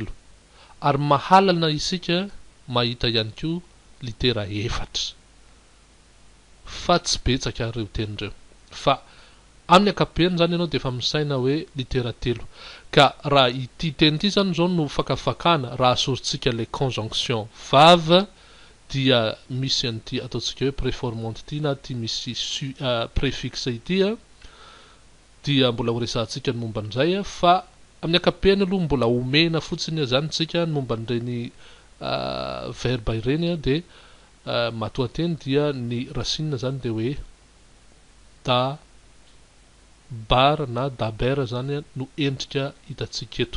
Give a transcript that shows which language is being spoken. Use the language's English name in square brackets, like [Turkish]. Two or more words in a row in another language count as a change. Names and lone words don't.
[Malagasy] Ary mahalana isika mahita ihany koa litera 4. Fa tsy betsaka ireo teny ireo. Fa amin'ny akapobeany zany ianao de efa misaina hoe litera 3. Ka raha ity teny ity zany zao no fakafakana raha asoritsika le conjonction vave dia misy an'ity ataotsika hoe préformante ity na ty misy préfixe ity dia mbola ho resantsika ny momba an'izay fa amin'ny akapobeany aloha mbola omena fotsiny zany tsika ny momba an'ireny verbe ireny de matoateny dia ny racine zany de hoe da bar na daber zany no endrika hitatsika eto.